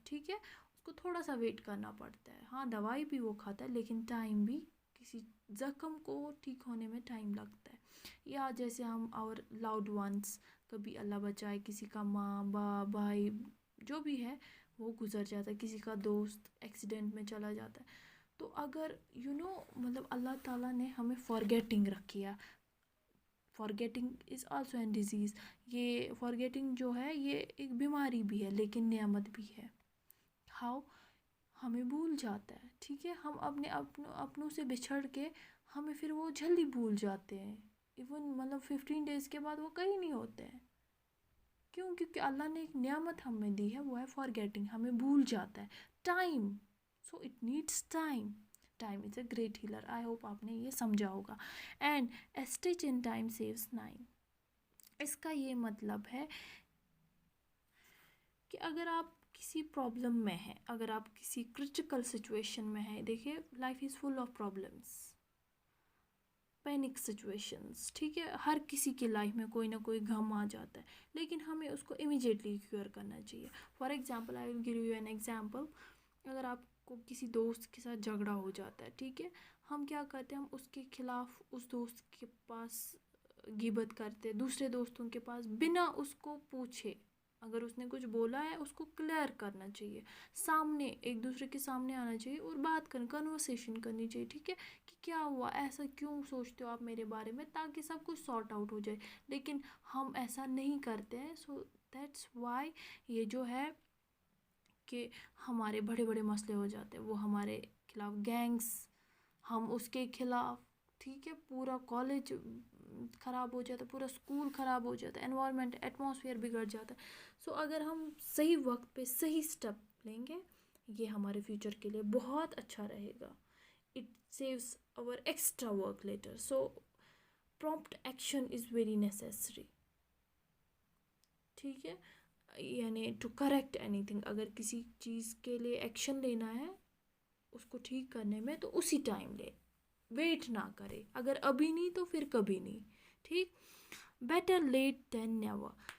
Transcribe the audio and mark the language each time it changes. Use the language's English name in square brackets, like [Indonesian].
[Urdu] ٹھیک ہے، اس کو تھوڑا سا ویٹ کرنا پڑتا ہے. ہاں، دوائی بھی وہ کھاتا ہے، لیکن ٹائم بھی، کسی زخم کو ٹھیک ہونے میں ٹائم لگتا ہے. یا جیسے ہم اور [English] loud ones, [Urdu] کبھی اللہ بچائے کسی کا ماں باپ بھائی جو بھی ہے وہ گزر جاتا ہے، کسی کا دوست ایکسیڈنٹ میں چلا جاتا ہے. تو اگر مطلب اللہ تعالیٰ نے ہمیں فارگیٹنگ رکھی ہے. [English] Forgetting is also a disease. [Urdu] یہ فارگیٹنگ جو ہے یہ ایک بیماری بھی ہے لیکن نعمت بھی ہے. ہاؤ؟ ہمیں بھول جاتا ہے. ٹھیک ہے، ہم اپنوں سے بچھڑ کے ہمیں پھر وہ جلدی بھول جاتے ہیں. ایون مطلب 15 ڈیز کے بعد وہ کہیں نہیں ہوتے ہیں. کیوں؟ کیونکہ اللہ نے ایک نعمت ہمیں دی ہے، وہ ہے فارگیٹنگ. ہمیں بھول جاتا ہے. [English] Time. So it needs time. Time is a great healer. I hope [Urdu] آپ نے یہ سمجھا ہوگا. [English] And a stitch in time saves 9. [Urdu] اس کا یہ مطلب ہے کہ اگر آپ کسی پرابلم میں ہیں، اگر آپ کسی کرٹیکل سچویشن میں ہیں، دیکھیے [English] Life is full of problems, panic situations. [Urdu] ٹھیک ہے، ہر کسی کی لائف میں کوئی نہ کوئی غم آ جاتا ہے، لیکن ہمیں اس کو امیجیٹلی کیور کرنا چاہیے. [English] For example I will give you an example. [Urdu] اگر آپ کو کسی دوست کے ساتھ جھگڑا ہو جاتا ہے، ٹھیک ہے، ہم کیا کرتے ہیں؟ ہم اس کے خلاف اس دوست کے پاس غیبت کرتے، دوسرے دوستوں کے پاس، بنا اس کو پوچھے. اگر اس نے کچھ بولا ہے اس کو کلیئر کرنا چاہیے، سامنے ایک دوسرے کے سامنے آنا چاہیے اور بات کرنی، کنورسیشن کرنی چاہیے. ٹھیک ہے، کہ کیا ہوا، ایسا کیوں سوچتے ہو آپ میرے بارے میں، تاکہ سب کچھ سارٹ آؤٹ ہو جائے. لیکن ہم ایسا نہیں کرتے ہیں. [English] so that's why [Urdu] یہ جو ہے کہ ہمارے بڑے بڑے مسئلے ہو جاتے ہیں. وہ ہمارے خلاف گینگس، ہم اس کے خلاف. ٹھیک ہے، پورا کالج خراب ہو جاتا ہے، پورا اسکول خراب ہو جاتا ہے، انوائرمنٹ ایٹماسفیئر بگڑ جاتا ہے. سو اگر ہم صحیح وقت پہ صحیح اسٹیپ لیں گے، یہ ہمارے فیوچر کے لیے بہت اچھا رہے گا. [English] It saves our extra work later. So prompt action is very necessary. [Urdu] ٹھیک ہے، یعنی [English] To correct anything. [Urdu] اگر کسی چیز کے لیے ایکشن لینا ہے اس کو ٹھیک کرنے میں، تو اسی ٹائم لے، ویٹ نہ کرے. اگر ابھی نہیں تو پھر کبھی نہیں. ٹھیک. [English] Better late than never.